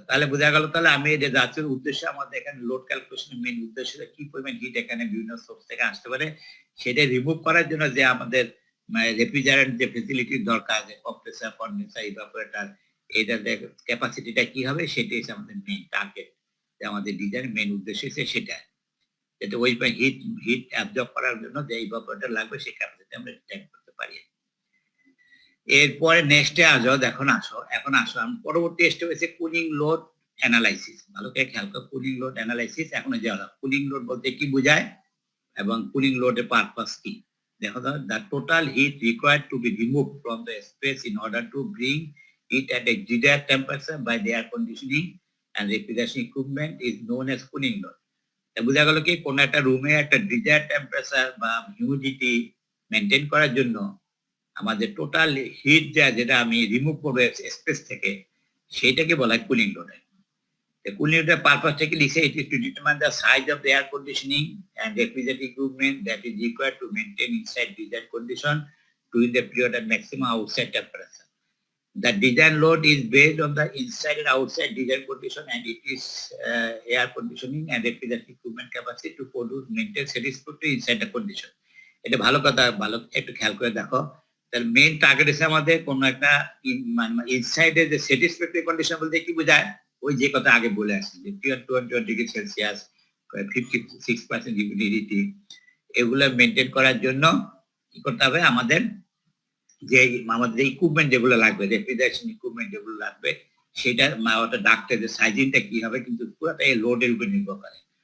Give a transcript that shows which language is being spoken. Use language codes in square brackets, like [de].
[bn] তাহলে বোঝা গেল, তাহলে আমি এই যে যাচ্ছি উদ্দেশ্যে, আমাদের এখানে লোড ক্যালকুলেশনের মেইন উদ্দেশ্য কি পরিমাণ হিট এখানে বিভিন্ন সোর্স থেকে আসতে পারে, সেটা রিমুভ করার জন্য যে আমাদের রেফ্রিজারেন্ট যে ফেসিলিটির দরকার, যে কম্প্রেসার, কন্ডেন্সার, ইভাপোরেটর, এটার ক্যাপাসিটিটা কি হবে, সেটাই হচ্ছে আমাদের মেইন টার্গেট, যে আমাদের ডিজাইনের মেইন উদ্দেশ্য হচ্ছে সেটা, যাতে ওই হিট অ্যাবজর্ব করার জন্য যে ইভাপোরেটর লাগবে, সেই ক্যাপাসিটি আমরা ডিজাইন করতে পারি। এরপরে নেক্সটে এখন আসো আমি পরবর্তী স্টেপ হচ্ছে কুলিং লোড অ্যানালাইসিস। ভালো করে খেয়াল করো, কুলিং লোড অ্যানালাইসিস। এখন কুলিং লোড বলতে কি বোঝায় এবং কুলিং লোডের পারপাস কি। [en] দেখো, the total heat required to be removed from the space in order to bring it at a desired temperature by the air conditioning and refrigeration equipment is known as cooling load. [bn] বোঝা গেল কি, কোন একটা রুমে একটা desire temperature বা humidity maintain করার জন্য আমাদের টোটাল হিট যেটা আমি রিমুভ করবো স্পেস থেকে, সেইটাকে বলা হয় cooling load. [en] Cooling load purpose লিখে, it is to determine the size of the air conditioning and refrigerating equipment that is required to maintain inside desired condition during the period of maximum outside temperature. The design load is based on the inside and outside design condition, and it is air conditioning and refrigeration equipment capacity to produce maintain satisfactory inside the condition. [bn] এটা ভালো কথা, ভালো একটু খেয়াল করে দেখো। তার main target আছে আমাদের কোন একটা ইনসাইডে যে স্যাটিসফ্যাক্টরি কন্ডিশন বলতে কি বোঝায়, ওই যে কথা আগে বলে আসছি যে 21 ডিগ্রি সেলসিয়াস, 56% হিউমিডিটি, এগুলো মেনটেন করার জন্য কি করতে হবে আমাদের, যে আমাদের ইকুইপমেন্ট যেগুলো লাগবে, রেফ্রিজারেশন ইকুইপমেন্ট যেগুলো লাগবে, সেটা ওটা ডাক্টের যে সাইজিংটা কি হবে কিন্তু পুরোটাই লোডের উপর নির্ভর করে।